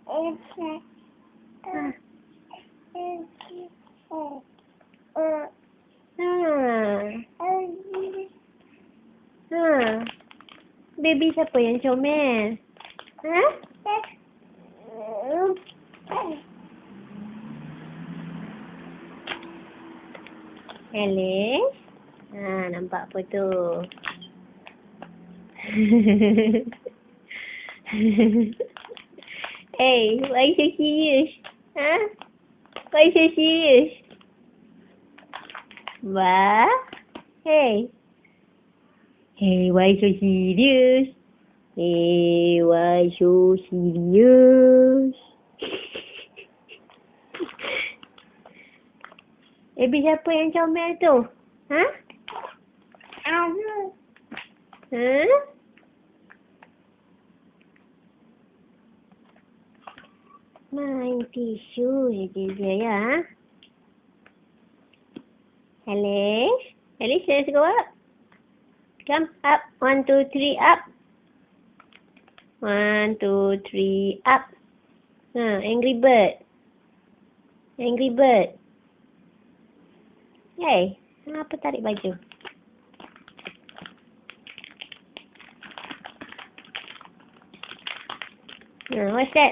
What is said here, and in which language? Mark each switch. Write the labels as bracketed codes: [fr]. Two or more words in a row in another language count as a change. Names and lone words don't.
[ms] Ha. Baby siapa yang comel? Ha? Alex? Ha, nampak apa tu? [en] Hey, why so serious? Ha? Why so serious? Wah? Hey. Hey, why so serious? Hey, why so serious? [ms] Baby siapa yang comel tu? Ha? Ha? Main tisu je dia ya. Alice? [en] Alice, let's go up. Come up. 1, 2, 3, up. 1, 2, 3, up. Angry bird. Angry bird. [ms] Hey, kenapa tarik baju? [en] What's that?